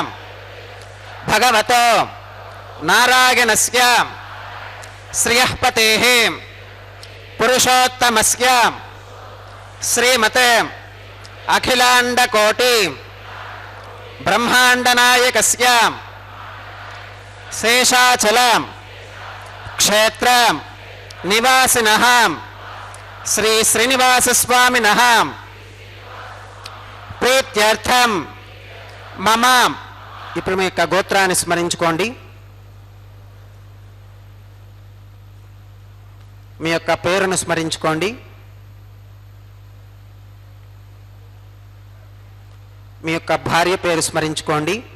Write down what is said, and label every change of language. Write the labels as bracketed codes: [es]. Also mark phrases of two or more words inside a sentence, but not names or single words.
[sa] भगवतो नारायणस्य श्रियःपतेः पुरुषोत्तमस्य श्रीमते अखिलांड कोटि ब्रह्मांड नायकस्य शेषाचल क्षेत्र निवासिनः श्री श्रीनिवास स्वामिनः प्रीत्यर्थं मम [te] ఇప్పుడు మీ యొక్క గోత్రాన్ని స్మరించుకోండి. మీ యొక్క పేరును స్మరించుకోండి. మీ యొక్క భార్య పేరు స్మరించుకోండి.